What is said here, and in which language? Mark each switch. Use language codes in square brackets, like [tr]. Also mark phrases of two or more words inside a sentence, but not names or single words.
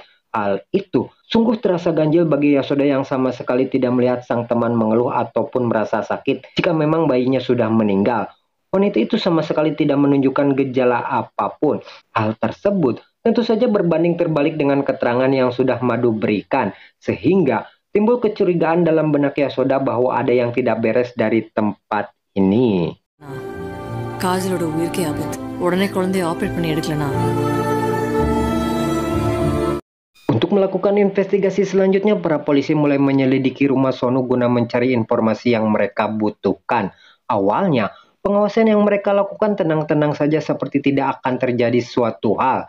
[id] Hal itu sungguh terasa ganjil bagi Yasoda yang sama sekali tidak melihat sang teman mengeluh ataupun merasa sakit jika memang bayinya sudah meninggal. Wanita itu sama sekali tidak menunjukkan gejala apapun. Hal tersebut tentu saja berbanding terbalik dengan keterangan yang sudah Madu berikan, sehingga timbul kecurigaan dalam benak Yasoda bahwa ada yang tidak beres dari tempat ini. [ta] காஜலோட உயிருக்கே ஆபத்து. உடனே குழந்தைய ஆபரேட் பண்ணி எடுக்கலனா. [id] Untuk melakukan investigasi selanjutnya, para polisi mulai menyelidiki rumah Sonu guna mencari informasi yang mereka butuhkan. Awalnya, pengawasan yang mereka lakukan tenang-tenang saja seperti tidak akan terjadi suatu hal.